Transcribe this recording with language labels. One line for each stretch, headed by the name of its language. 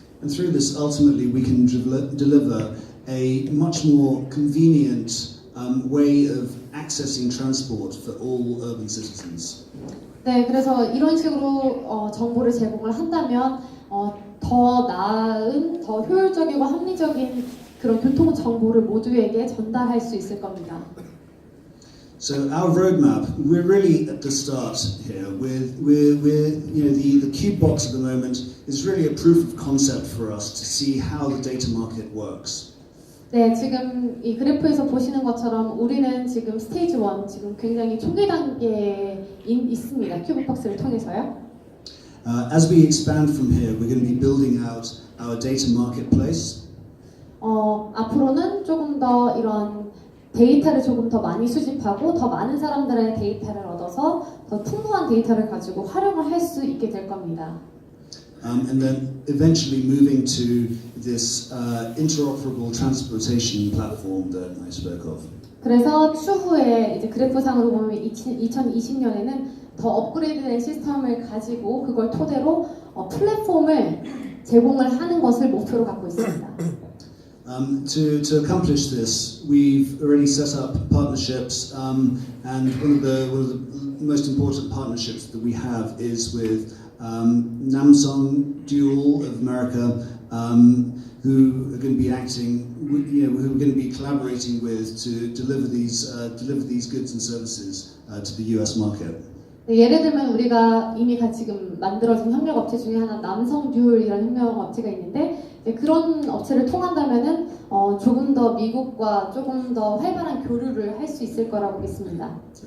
English: And through this, ultimately, we can deliver a much more convenient way of accessing transport for all urban citizens.
Korean: 네, 그래서 이런 식으로 정보를 제공을 한다면 더 나은, 더 효율적이고 합리적인 그런 교통 정보를 모두에게 전달할 수 있을 겁니다.
English: So our roadmap, we're really at the start here. We're the Cube box at the moment is really a proof of concept for us to see how the data market works.
Korean: 네, 지금 이 그래프에서 보시는 것처럼 우리는 지금 스테이지 1, 지금 굉장히 초기 단계에 있습니다. 큐브박스를 통해서요.
English: As we expand from here, we're going to be building out our data marketplace.
Korean: 앞으로는 조금 더 이런 데이터를 조금 더 많이 수집하고 더 많은 사람들의 데이터를 얻어서 더 풍부한 데이터를 가지고 활용을 할 수 있게 될 겁니다.
English: And then eventually moving to this interoperable transportation platform that I spoke of.
Korean: 그래서 추후에 이제 그래프상으로 보면 2020년에는 더 업그레이드된 시스템을 가지고 그걸 토대로 플랫폼을 제공을 하는 것을 목표로 갖고 있습니다.
English: To accomplish this, we've already set up partnerships, and one of the most important partnerships that we have is with Namsong Dual of America, who are going to be who are going to be collaborating with to deliver these goods and services to the U.S. market.
Korean: 네, 예를 들면 우리가 이미 지금 만들어진 협력업체 중에 하나 남성듀얼이라는 협력업체가 있는데 그런 업체를 통한다면은 조금 더 미국과 조금 더 활발한 교류를 할 수 있을 거라고 믿습니다.